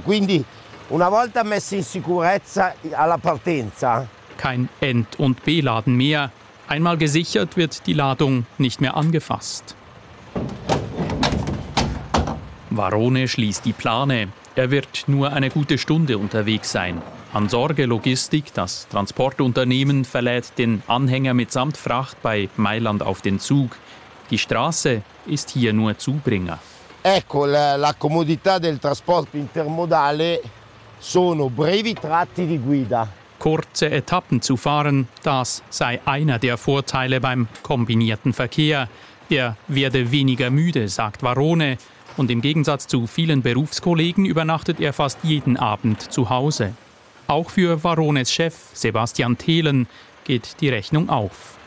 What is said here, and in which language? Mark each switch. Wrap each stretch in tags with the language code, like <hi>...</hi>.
<it>Quindi una volta messo in sicurezza alla partenza.</it> <de>Kein End- und Beladen mehr. Einmal gesichert wird die Ladung nicht mehr angefasst. Varone schließt die Plane. Er wird nur eine gute Stunde unterwegs sein. Ansorge Logistik, das Transportunternehmen, verlädt den Anhänger mitsamt Fracht bei Mailand auf den Zug. Die Straße ist hier nur Zubringer.</de> <it>Ecco, la comodità del trasporto intermodale sono brevi tratti di guida.</it> <de>kurze Etappen zu fahren, das sei einer der Vorteile beim kombinierten Verkehr. Er werde weniger müde, sagt Varone. Und im Gegensatz zu vielen Berufskollegen übernachtet er fast jeden Abend zu Hause. Auch für Varones Chef Sebastian Thelen geht die Rechnung auf.</de>